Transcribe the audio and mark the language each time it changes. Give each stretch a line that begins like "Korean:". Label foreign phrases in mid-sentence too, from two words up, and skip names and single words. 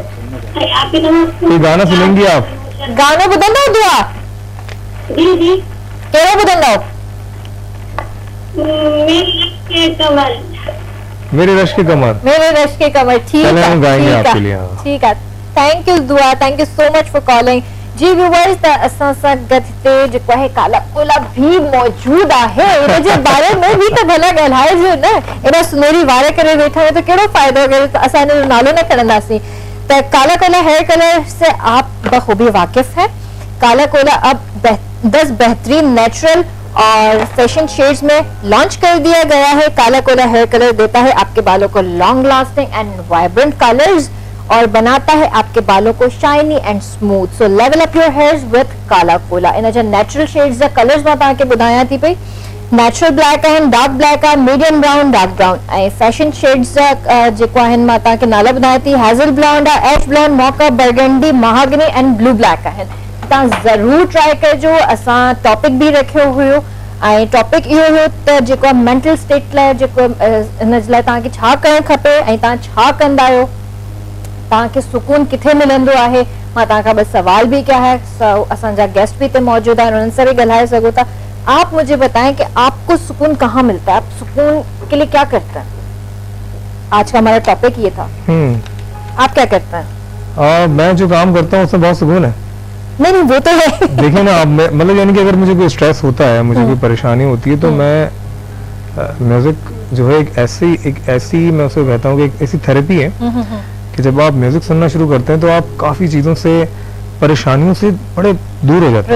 Urdu: کوئی گانا سنیں گی آپ?
Sindhi: गाना बुधंदा दुआ
Urdu: جی جی.
Sindhi: केड़ा बुधंदा?
Urdu: میرے رشکِ قمر. میرے رشکِ قمر۔ ٹھیک ہے, ہم گائیں گے آپ کے لیے. ٹھیک ہے,
English: thank you
Urdu: दुआ,
English: Thank you so much for calling.
Sindhi: जी व्यूअर्स त असां सां गॾु हिते जेको आहे काला कोला भी मौजूद आहे। इन जे बारे में भी तो भला ॻाल्हाइजो न, एॾा सुनहरी वार करे वेठा आहियो त कहिड़ो फ़ाइदो अगरि असां इनजो नालो न खणंदासीं।
Urdu: ت کالا کولا
English: hair color
Urdu: سے آپ بخوبی واقف ہیں. کالا کولا اب 10 بہترین نیچرل اور
English: fashion shades
Urdu: میں لانچ کر دیا گیا ہے. کالا کولا
English: hair color
Urdu: دیتا ہے آپ کے بالوں کو
English: long lasting and vibrant colors
Urdu: اور بناتا ہے آپ کے بالوں کو
English: shiny and smooth. So level up your hairs with Kala Kola.
Sindhi: इन जो
English: natural shades
Sindhi: या कलर्स मां तव्हांखे ॿुधायां थी पई
English: natural black
Sindhi: आहिनि,
English: dark black
Sindhi: आहे,
English: medium brown, dark brown
Sindhi: ऐं
English: fashion shades
Sindhi: जा जेको आहिनि मां तव्हांखे नाला ॿुधायां थी।
English: hazel blonde
Sindhi: आहे,
English: ash blonde, mocha, burgundy, mahogany and blue black
Sindhi: आहिनि। तव्हां ज़रूर ट्राई कजो। असां टॉपिक बि रखियो हुयो ऐं टॉपिक इहो हुयो त जेको
English: mental state
Sindhi: लाइ जेको हिन जे लाइ तव्हांखे छा करणु खपे ऐं तव्हां छा कंदा आहियो, तव्हांखे सुकून किथे मिलंदो आहे। मां तव्हांखां ॿ सवाल भी
Urdu: کیا ہے,
Sindhi: असांजा गेस्ट भी हिते मौजूद आहिनि, उन्हनि सां भी ॻाल्हाए सघो था।
Urdu: آپ مجھے بتائیں کہ آپ کو سکون کہاں ملتا ہے، آپ سکون کے لیے کیا کرتے ہیں? آج کا ہمارا ٹاپک یہ تھا۔ آپ کیا کرتے ہیں? میں جو کام کرتا ہوں اس میں بہت سکون ہے. نہیں وہ تو ہے. دیکھیے نا، آپ مطلب یعنی کہ اگر مجھے کوئی اسٹریس ہوتا ہے، مجھے کوئی پریشانی ہوتی ہے، تو میں میوزک جو ہے ایک ایسی میں اسے کہتا ہوں کہ ایک ایسی تھیراپی ہے کہ جب آپ میوزک سننا شروع کرتے ہیں تو آپ کافی چیزوں سے، پریشانیوں سے بڑے دور ہو جاتے ہیں,